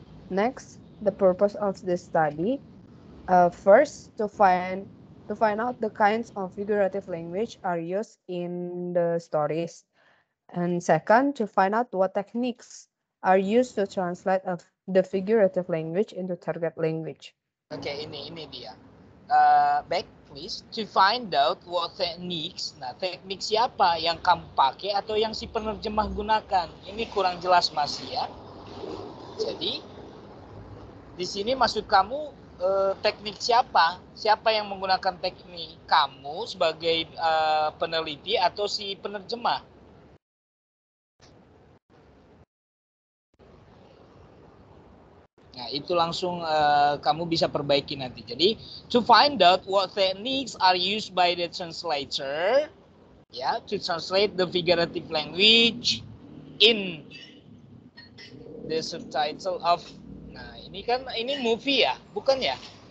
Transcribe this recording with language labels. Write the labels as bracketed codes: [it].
[en] Next, the purpose of this study. First, to find out the kinds of figurative language are used in the stories. And second, to find out what techniques are used to translate the figurative language into target language. [id] Oke, ini dia. [en] Back please to find out what techniques. [id] Nah, teknik siapa yang kamu pakai atau yang si penerjemah gunakan? Ini kurang jelas masih ya. Jadi di sini maksud kamu teknik siapa? Siapa yang menggunakan teknik? Kamu sebagai peneliti atau si penerjemah? Nah, itu langsung kamu bisa perbaiki nanti. [en] Jadi, to find out what techniques are used by the translator, ya, to translate the figurative language in the subtitle of. [id] Nah, ini movie ya, bukan ya?